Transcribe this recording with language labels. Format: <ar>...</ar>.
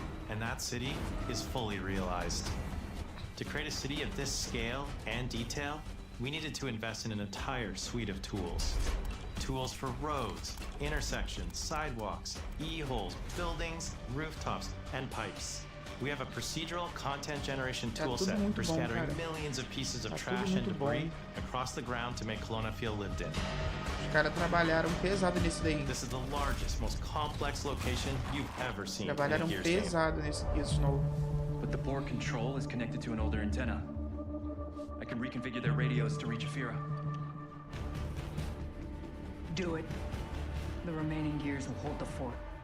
<en>And that city is fully realized. To create a city of this scale and detail, we needed to invest in an entire suite of tools. Tools for roads, intersections, sidewalks, e-holes, buildings, rooftops, and pipes. We have a procedural content generation toolset for scattering millions of pieces of trash and debris across the ground to make Kelowna feel lived in.</en> <pt>Os caras trabalharam pesado nisso daí. This is the largest, most complex location you've ever seen. Trabalharam</pt> <en>in a Gears</en> <pt>pesado nesse Gears novo.</pt> <en>But the board control is connected to an older antenna. I can reconfigure their radios to reach Afira. Do it. The remaining gears will hold the fort.</en>